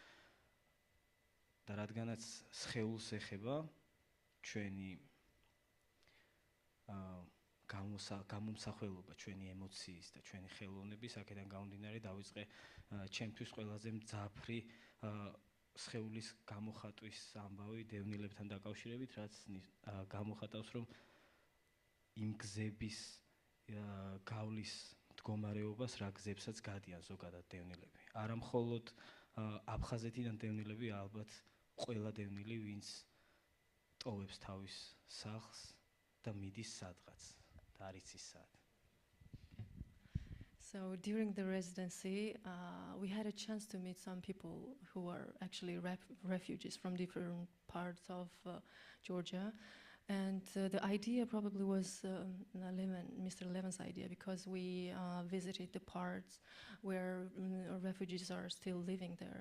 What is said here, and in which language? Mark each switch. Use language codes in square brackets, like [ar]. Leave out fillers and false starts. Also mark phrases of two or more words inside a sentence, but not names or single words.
[ka] და რადგანაც სხეულს ეხება ჩვენი გამომსახველობა, ჩვენი ემოციის და ჩვენი ხელოვნების, აქედან გამომდინარე დავიწყე ჩემთვის ყველაზე მძაფრი სხეულის გამოხატვის ამბავი დევნილებთან დაკავშირებით, რაც გამოხატავს, რომ იმ გზების გავლის მდგომარეობას, რა გზებსაც გადიან ზოგადად დევნილები. არა მხოლოდ აფხაზეთიდან დევნილები, ალბათ ყველა დევნილი, ვინც ტოვებს თავის სახლს და მიდის სადღაც და არ იცის სად. [en] So during the residency, we had a chance to meet some people who are actually refugees from different parts of Georgia. And the idea probably was Mr. Levin's idea, because we visited the parts where refugees are still living there.